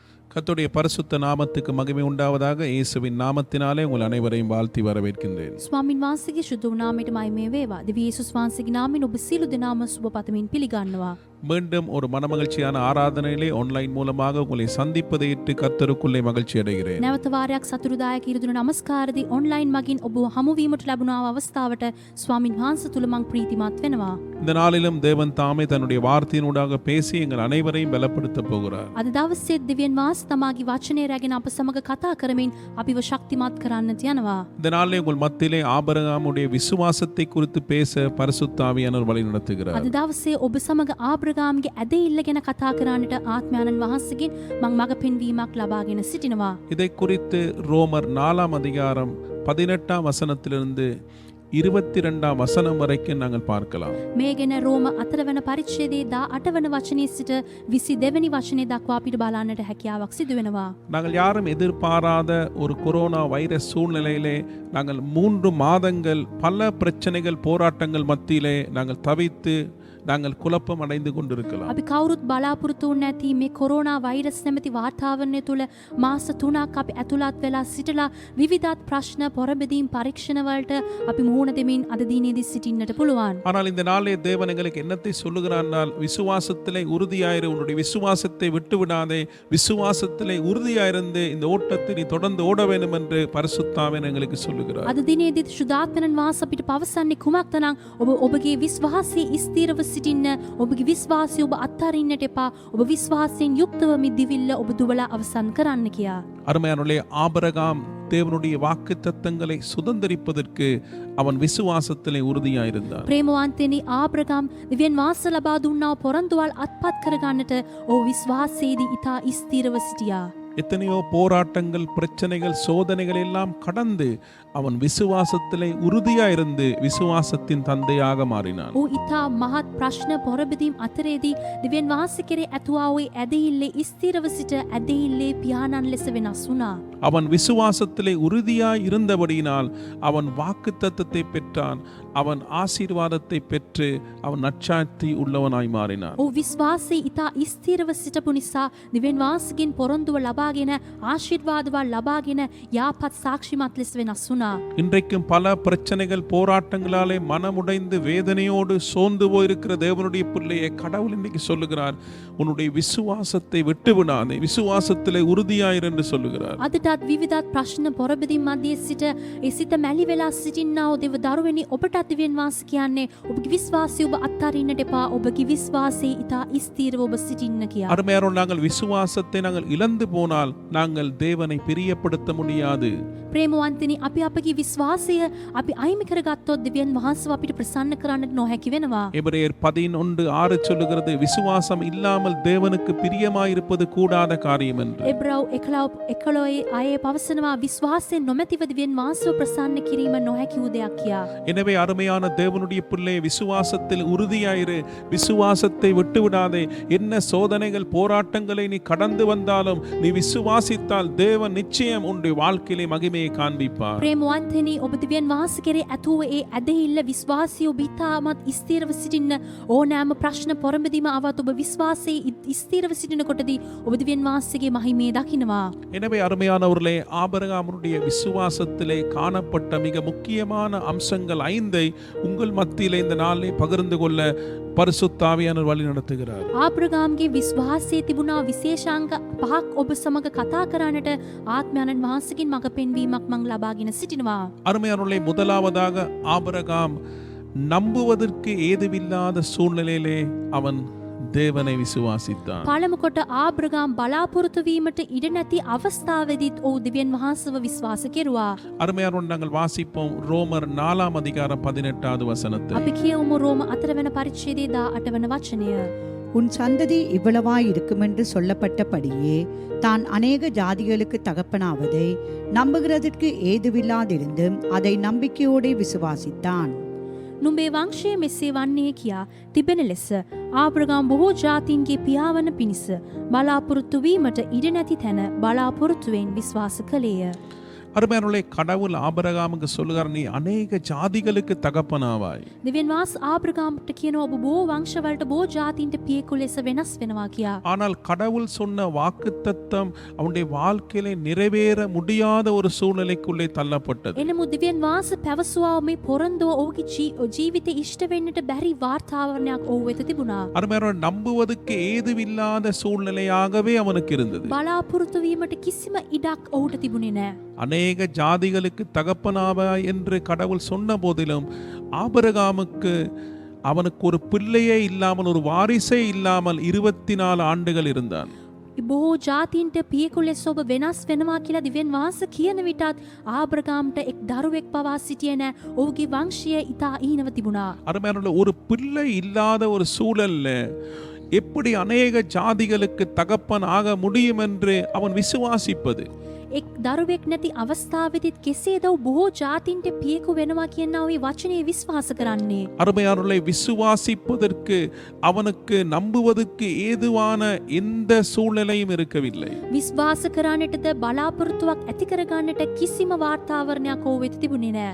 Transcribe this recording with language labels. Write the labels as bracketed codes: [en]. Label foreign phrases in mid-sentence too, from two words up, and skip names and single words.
[ta] கர்த்தருடைய பரிசுத்த நாமத்துக்கு மகிமை உண்டாவதாக. இயேசுவின் நாமத்தினாலே உங்கள் அனைவரையும் வாழ்த்தி வரவேற்கின்றேன். [si] ස්වාමින් වහන්සේගේ ශුද්ධ නාමයට මහිමය වේවා. දිව්‍ය යේසුස් වහන්සේගේ නාමයෙන් ඔබ සියලු දෙනාම සුබ පතමින් පිළිගන්නවා. [ta] மீண்டும் ஒரு மனமகிழ்ச்சியான ஆராதனையிலே ஆன்லைன் மூலமாக உங்களை சந்திப்பதை இட்டு கர்த்தருக்குள்ளே மகிழ்ச்சி அடைகிறேன். [si] නැවත වාරයක් සතුටුදායක ඉරදුන නමස්කාරදී ඔන්ලයින් මගින් ඔබ හමු වීමට ලැබුණා අවස්ථාවට ස්වාමින් වහන්සේ තුල මං ප්‍රීතිමත් වෙනවා. [ta] இந்த நாளிலும் தேவன் தாமே தன்னுடைய வார்த்தையினூடாக பேசி எங்கள் அனைவரையும் பலப்படுத்த போகிறார். [si] අද දවසේ දෙවියන් වහන්සේ තමාගේ වචනය රැගෙන අප සමග කතා කරමින් අපිව ශක්තිමත් කරන්නට යනවා. [ta] இந்த நாளிலே உங்கள் மத்தியிலே ஆபிரகாமுடைய விசுவாசத்தை குறித்து பேச பரிசுத்த ஆவியானவர் வழி நடத்துகிறார். [si] අද දවසේ ඔබ සමග ආබ්‍රහාම්ගේ ඇදහිල්ල ගැන කතා කරන්නට ආත්මයන්න් වහන්සේගෙන් මං මඟ පෙන්වීමක් ලබාගෙන සිටිනවා. [ta] இதை குறித்து ரோமர் 4 அதிகாரம் 18 வசனத்திலிருந்து 22 வசனம் வரைக்கும் நாங்கள் பார்க்கலாம். [si] මේ ගැන රෝම 4 වන පරිච්ඡේදයේ 18 වන වචනයේ සිට 22 වෙනි වචනේ දක්වා අපිට බලන්නට හැකියාවක් සිදු වෙනවා. [ta] நாங்கள் யாரும் எதிர்பாராத ஒரு கொரோனா வைரஸ் சூழ்நிலையிலே நாங்கள் 3 மாதங்கள் பல பிரச்சனைகள் போராட்டங்கள் மத்தியிலே நாங்கள் தவித்து நாங்கள் குழப்பம் அடைந்து கொண்டிருக்கலாம். [si] අපි කවුරුත් බලාපොරොත්තු වුණ නැති මේ කොරෝනා වෛරස් නැමැති වාතාවරණය තුල මාස 3ක් අපි ඇතුළත් වෙලා සිටලා විවිධත් ප්‍රශ්න පොරබදීම් පරීක්ෂණ වලට අපි මුහුණ දෙමින් අද දිනේදී සිටින්නට පුළුවන්. [ta] ஆனால் இந்த நாளே தேவன் எங்களுக்கு என்னத்தை சொல்லுகிறார்? விசுவாசத்திலே உறுதியாயிரு, உன்னுடைய விசுவாசத்தை விட்டு விடாதே, விசுவாசத்திலே உறுதியாயிருந்து இந்த ஓட்டத்தை நீ தொடர்ந்து ஓட வேண்டும் என்று பரிசுத்தாவின் எங்களுக்கு சொல்லுகிறார். [si] අද දිනේදී සුදාත්මයන් වහන්සේ අපිට පවසන්නේ කුමක්ද නම් ඔබගේ විශ්වාසයේ ස්ථිරව සිටින්න, ඔබගේ විශ්වාසය ඔබ අත්හරින්නට එපා. ඔබ විශ්වාසයෙන් යුක්තව මේ දිවිල්ල ඔබ දුවලා අවසන් කරන්න කියා. [ta] அருமையானவர்களே, ஆபிரகாம் தேவனுடைய வாக்குத்தத்தங்களை சுதந்தரிப்பதற்கு அவன் விசுவாசத்திலே உறுதியாயிருந்தான். [si] ප්‍රේමවන්තනි, ආබ්‍රහාම් දෙවියන් වහන්සේ ලබා දුන්නා පොරොන්දුවල් අත්පත් කරගන්නට ඔහු විශ්වාසයේදී ඊතා ස්ථිරව සිටියා. [ta] எத்தனையோ போராட்டங்கள், பிரச்சனைகள், சோதனைகள் எல்லாம் கடந்து அவன் விசுவாசத்திலே உறுதியாயிருந்து விசுவாசத்தின் தந்தையாக மாறினான். [si] ඔහු ඊතා මහත් ප්‍රශ්න පොරබදීම් අතරේදී දෙවියන් වහන්සේ කෙරේ ඇතුවා වූ ඇදහිල්ලේ ස්ථිරව සිට ඇදහිල්ලේ පියාණන් ලෙස වෙනස් වුණා. [ta] அவன் விசுவாசத்திலே உறுதியாய் இருந்தபடியினால் அவன் வாக்குத்தத்தத்தை பெற்றான். அவன் ஆசீர்வாதத்தை பெற்று அவன் நற்சாட்சி உள்ளவனாய் மாறினான். [si] ඔහු විශ්වාසයේ ඊතා ස්ථිරව සිටපු නිසා දෙවියන් වහන්සේගෙන් පොරොන්දුව ලබාගෙන ආශිර්වාදවල් ලබාගෙන යාපත් සාක්ෂිමත් ලෙස වෙනස් වුණා. [ta] இன்றைக்கும் பல பிரச்சனைகள், போராட்டங்களாலே மனமுடைந்து வேதனையோடு சோர்ந்து போயிருக்கிற தேவனுடைய பிள்ளையை கடவுள் இன்றைக்கு சொல்லுகிறார், உன்னுடைய விசுவாசத்தை விட்டு விடாதே, விசுவாசத்திலே உறுதியாயிரு என்று சொல்லுகிறார். [si] අදටත් විවිධත් ප්‍රශ්න පොරබදීම් මැදේ සිට ඒ සිත මැලි වෙලා සිටින්නා වූ දෙව දරුවනි, ඔබටත් දෙවියන් වහන්සේ කියන්නේ ඔබගේ විශ්වාසය ඔබ අත්හරින්නට එපා. ඔබගේ විශ්වාසයේ ඊතා ස්ථිරව ඔබ සිටින්න කියා. [ta] அருமையானவர்களே, நாங்கள் விசுவாசத்தை நாங்கள் இழந்து போனால் நாங்கள் தேவனை பிரியப்படுத்த முடியாது. [si] ප්‍රේමවන්තනි, අපි අපගේ විශ්වාසය අපි අයිමි කරගත්තොත් දෙවියන් වහන්සේව අපිට ප්‍රසන්න කරන්නට නොහැකි වෙනවා. [ta] எபிரேயர் 11:6 சொல்லுகிறது, விசுவாசம் இல்லாமல் தேவனுக்கு பிரியமாயிருப்பது கூடாத காரியம் என்று. [si] එබ්‍රව් 11 ආයේ පවසනවා විශ්වාසයෙන් නොමැතිව දෙවියන් වහන්සේව ප්‍රසන්න කිරීම නොහැකි වූ දෙයක් කියා. [ta] எனவே அருமையான தேவனுடைய பிள்ளை, விசுவாசத்தில் உறுதியாயிரு, விசுவாசத்தை விட்டு விடாதே. என்ன சோதனைகள், போராட்டங்களை நீ கடந்து வந்தாலும் நீ விசுவாசித்தால் தேவன் நிச்சயம் உன்னுடைய வாழ்க்கையிலே மகிமையை காண்பிப்பார். [si] ප්‍රේමවන්තනි, ඔබ දෙවියන් වහන්සේ කෙරේ ඇතුව ඒ ඇදහිල්ල විශ්වාසය ඔබ ඊටමත් ස්ථිරව සිටින්න. ඕනෑම ප්‍රශ්න පොරඹදීම ආවත් ඔබ විශ්වාසයේ ස්ථිරව සිටිනකොටදී ඔබ දෙවියන් වහන්සේගේ මහිමය දකිනවා. [ta] எனவே அருமையானவர்களே, ஆபிரகாமுடைய விசுவாசத்திலே காணப்பட்ட மிக முக்கியமான அம்சங்கள் 5 உங்கள் மத்தியிலே இந்த நாளிலே பகிர்ந்து கொள்ள பரிசுத்த ஆவியானவர் வழி நடத்துகிறார். [si] ආබ්‍රහාම්ගේ විශ්වාසයේ තිබුණා විශේෂාංග 5ක් ඔබ සමග කතා කරන්නට ආත්මයන්න් වහන්සේගෙන් මඟ පෙන්වීමක් මං ලබාගෙන සිටිනවා. [ta] அருமையானவர்களே, முதலாவதாக ஆபிரகாம் நம்புவதற்கு ஏதுவில்லாத சூழ்நிலையிலே அவன் தேவனை விசுவாசித்தான். [si] පළමු කොට ආබ්‍රහාම් බලාපොරොත්තු වීමට ඉඩ නැති අවස්ථාවේදීත් ඔහු දෙවියන් වහන්සේව විශ්වාස කෙරුවා. [ta] அருமையானவர்களே, நாங்கள் வாசிப்போம் ரோமர் 4 அதிகாரம் 18 வசனத்தை. [si] අපි කියවමු රෝම 4 වෙනි පරිච්ඡේදයේ 18 වෙනි වචනය. [ta] உன் சந்ததி இவ்வளவாய் இருக்குமென்று சொல்லப்பட்டபடியே தான் அநேக ஜாதிகளுக்கு தகப்பனாவதை நம்புகிறதற்கு ஏதுவில்லாதிருந்தும் அதை நம்பிக்கையோடு விசுவாசித்தான். [si] නුඹේ වංශය මෙසේ වන්නේ කියා තිබෙන ලෙස ආබ්‍රහාම් බොහෝ ජාතීන්ගේ පියාවන පිණිස බලාපොරොත්තු වීමට ඉඩ නැති තැන බලාපොරොත්තුවෙන් විශ්වාස කළේය. [ta] அருமையானவர்களே, கடவுள் ஆபிரகாமுக்கு சொல்லுகிறார், நீ அநேக ஜாதிகளுக்கு தகப்பனாவாய். [si] දෙවියන් වහන්සේ ආබ්‍රහාම්ට කියනවා ඔබ බොහෝ වංශවලට බොහෝ ජාතීන්ට පියෙකු ලෙස වෙනස් වෙනවා කියා. [ta] ஆனால் கடவுள் சொன்ன வாக்குத்தத்தம் அவனுடைய வாழ்க்கையிலே நிறைவேற முடியாத ஒரு சூழ்நிலைக்குள்ளே தள்ளப்பட்டது. [si] එනමුත් දෙවියන් වහන්සේ පැවසුවා මේ පොරොන්දුව ඔහුගේ ජීවිතේ ඉෂ්ට වෙන්නට බැරි වාතාවරණයක් ඔහු වෙත තිබුණා. [ta] அருமையானவர்களே, நம்புவதற்கு ஏதுவில்லாத சூழ்நிலையாகவே அவனுக்கு இருந்தது. [si] බලාපොරොත්තු වීමට කිසිම ඉඩක් ඔහුට තිබුණේ නැහැ. [ta] அநேக ஜாதிகளுக்கு தகப்பனாவாய் என்று கடவுள் சொன்ன போதிலும் ஆபிரகாமுக்கு அவனுக்கு ஒரு பிள்ளையே இல்லாமல், ஒரு வாரிசே இல்லாமல் 24 ஆண்டுகள் இருந்தான். [si] බොහෝ ජාතීන්ට පියෙකු ලෙස ඔබ වෙනස් වෙනවා කියලා දෙවියන් වහන්සේ කියන විටත් ආබ්‍රහාම්ට එක් දරුවෙක් පවා සිටියේ නැහැ. ඔහුගේ වංශය ඉතා ඊනව තිබුණා. [ta] அருமையானவர்களே, ஒரு பிள்ளை இல்லாத ஒரு சூழல்ல எப்படி அநேக ஜாதிகளுக்கு தகப்பன் ஆக முடியும் என்று அவன் விசுவாசிப்பது. [si] එක් දරුවෙක් නැති අවස්ථාවෙදිත් කෙසේද බොහෝ ජාතීන්ට පියෙකු වෙනවා කියනා ওই වචනේ විශ්වාස කරන්නේ. [ta] அருமையானவர்களை, விசுவாசிப்பதற்கு அவனுக்கு நம்புவதற்கு ஏதுவான எந்த சூழ்நிலையும் இருக்கவில்லை. [si] විශ්වාස කරන්නටද බලාපොරොත්තුවක් ඇති කරගන්නට කිසිම වාතාවරණයක් ඔහු වෙත තිබුණේ නැහැ.